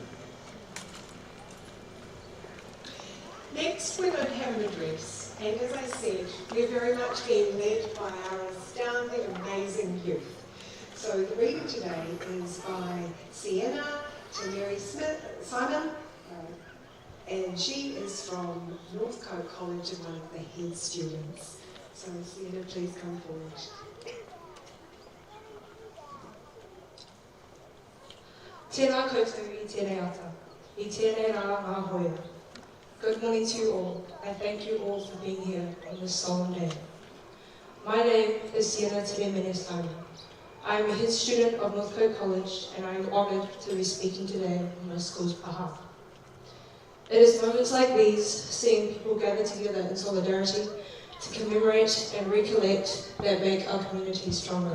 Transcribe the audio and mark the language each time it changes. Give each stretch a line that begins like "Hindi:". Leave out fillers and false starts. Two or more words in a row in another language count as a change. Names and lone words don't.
English: Next, we're going to have an address, and as I said, we're very much being led by our astounding, amazing youth. So the reading today is by Sienna Mary Simon, and she is from Northcote College and one of the head students. So Sienna, please come forward.
Māori: Tēnā koutou I tēnei ata, I tēnei rā ngā hoia.
English: Good morning to you all, and thank you all for being here on this solemn day. My name is Sienna Simon. I am a head student of Northcote College, and I am honoured to be speaking today on my school's behalf. It is moments like these, seeing people gather together in solidarity to commemorate and recollect that make our community stronger.